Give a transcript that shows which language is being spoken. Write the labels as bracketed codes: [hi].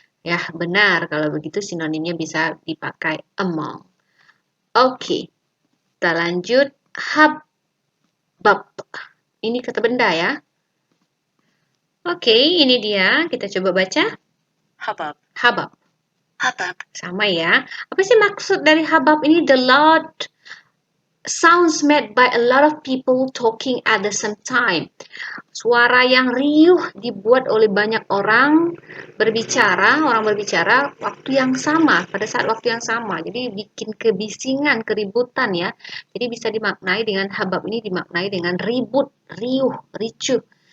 [id] Ya, benar. Kalau begitu sinonimnya bisa dipakai among. Oke. Kita lanjut, habab. Ini kata benda ya. Oke, ini dia. Kita coba baca. [en] Hubbub. Habab. Hubbub. [id] Sama ya. Apa sih maksud dari habab ini? [en] The loud sounds made by a lot of people talking at the same time. [id] Suara yang riuh dibuat oleh banyak orang berbicara waktu yang sama, pada saat waktu yang sama. Jadi bikin kebisingan, keributan ya. Jadi bisa dimaknai dengan habab ini, dimaknai dengan ribut, riuh, ricuh.